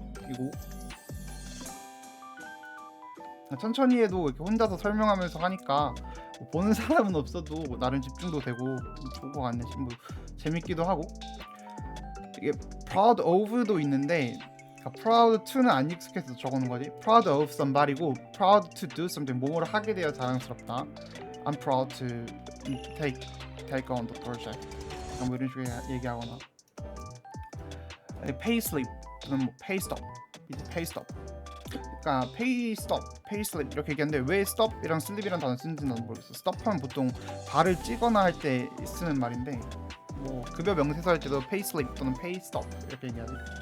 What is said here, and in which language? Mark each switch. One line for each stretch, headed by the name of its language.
Korean: 이고 천천히 해도 이렇게 혼자서 설명하면서 하니까 뭐 보는 사람은 없어도 나름 집중도 되고 좋은 것 같네. 뭐 재밌기도 하고. 이게 proud of도 있는데, 그러니까 proud to는 안 익숙해서 적어놓은 거지.
English: proud of somebody
Korean: 고
English: proud to do something,
Korean: 뭐뭐를 하게 되어 자랑스럽다.
English: I'm proud to take on the project.
Korean: 뭐 이런 식으로 얘기하거나.
English: pay slip 또는 뭐 pay stop, 이제 pay stop.
Korean: 그러니까
English: pay stop, pay slip
Korean: 이렇게 얘기하는데, 왜 stop이랑 slip이란 단어 쓰는지는 나도 모르겠어. stop하면 보통 발을 찌거나 할 때 쓰는 말인데, 뭐 급여 명세서 할 때도 pay slip 또는 pay stop 이렇게 얘기하지.